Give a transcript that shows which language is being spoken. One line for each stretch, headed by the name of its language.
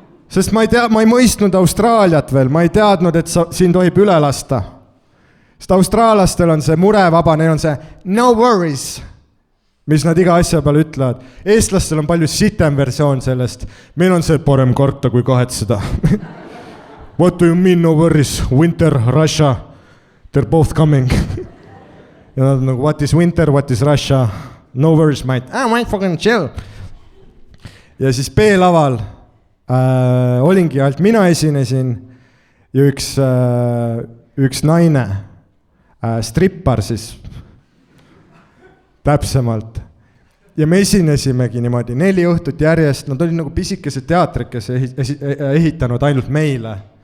Estonian: Sest ma ei mõistnud Austraaliat veel, ma ei teadnud, et siin tohib üle lasta. Sest austraalastel on see murevaba, neil on see
English: no worries,
Estonian: mis nad iga asja peale ütlevad. Eestlastel on palju sitem versioon sellest. Meil on see parem karta kui kahetseda.
English: What do you mean no worries? Winter, Russia, they're both coming.
Estonian: Ja nad nagu,
English: what is winter, what is Russia? No worries, mate. I fucking chill.
Estonian: Ja siis B-laval olingi alt mina esinesin ja üks naine, strippar siis, täpsemalt. Ja me esinesimegi niimoodi 4 õhtut järjest, nad olid nagu pisikesed teatrikese ehitanud ainult meile.